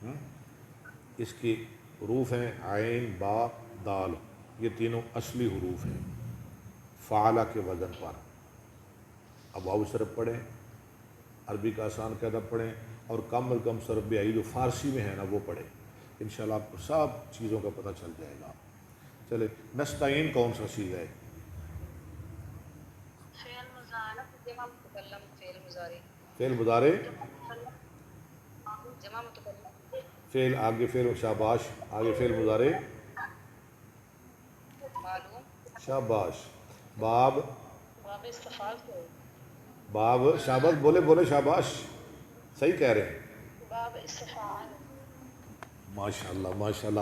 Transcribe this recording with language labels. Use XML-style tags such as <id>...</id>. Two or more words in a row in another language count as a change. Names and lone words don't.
<ur>اس کی حروف ہیں عین، با، دال، یہ تینوں اصلی حروف ہیں فعلہ کے وزن پر. اب واو صرف پڑھیں، عربی کا آسان قاعدہ پڑھیں، اور کم از کم صرف بیائی جو فارسی میں ہے نا وہ پڑھیں، انشاءاللہ آپ کو سب چیزوں کا پتہ چل جائے گا. چلے نستعین کون سا چیز ہے؟ فعل مضارع جمع متکلم، فعل مضارع فعل مضارع، جمع متکلم، فعل آگے فعل شاباش، آگے فعل مضارع معلوم، شاباش. باب، باب استفعال کو، باب شاباش، بولے شاباش، صحیح کہہ رہے ہیں، باب استفعال، ماشاءاللہ ماشاءاللہ.</ur>